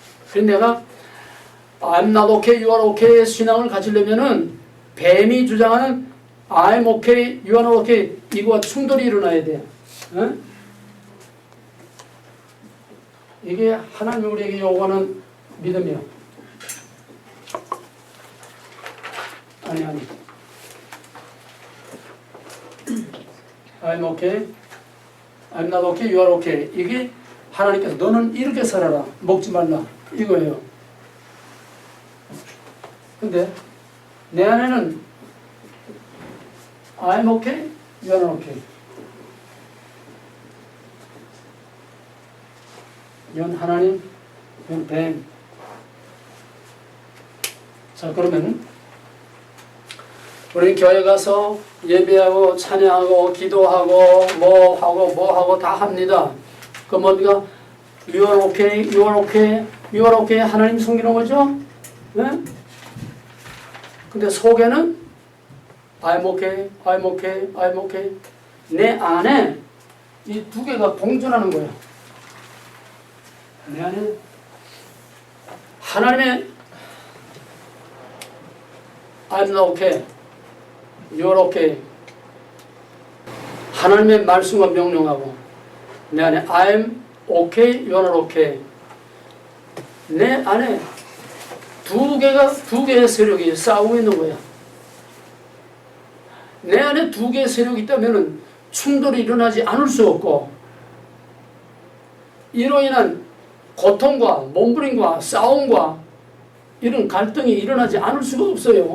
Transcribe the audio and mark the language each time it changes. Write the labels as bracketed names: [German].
[Korean] 그래서 내가 I'm not okay, you are okay 신앙을 가지려면은 뱀이 주장하는 I'm okay, you are not okay 이거와 충돌이 일어나야 돼. 응? 이게 하나님이 우리에게 요구하는 믿음이야. 아니. [English] I'm okay, I'm not okay, you are okay. [Korean] 이게 하나님께서 너는 이렇게 살아라. 먹지 말라. 이거예요. [English] 근데 내 안에는 I'm okay, you are not okay. [Korean] 이건 하나님, 이건 뱀. 자, 그러면 우리 교회 가서 예배하고 찬양하고 기도하고 뭐 하고 다 합니다. [English] 그럼 어디가 You are okay, you are okay, you are okay 하나님 섬기는 거죠? [Korean] 네? [English] 근데 속에는 I'm okay, I'm okay, I'm okay. [Korean] 내 안에 이 두 개가 공존하는 거예요. [English] 내 안에 하나님의 I'm not okay, you're okay. [Korean] 하나님의 말씀과 명령하고 내 안에 I'm okay, you're not okay. 내 안에 두 개의 세력이 싸우고 있는 거야. 내 안에 두 개의 세력이 있다면 충돌이 일어나지 않을 수 없고 이로 인한 고통과 몸부림과 싸움과 이런 갈등이 일어나지 않을 수가 없어요.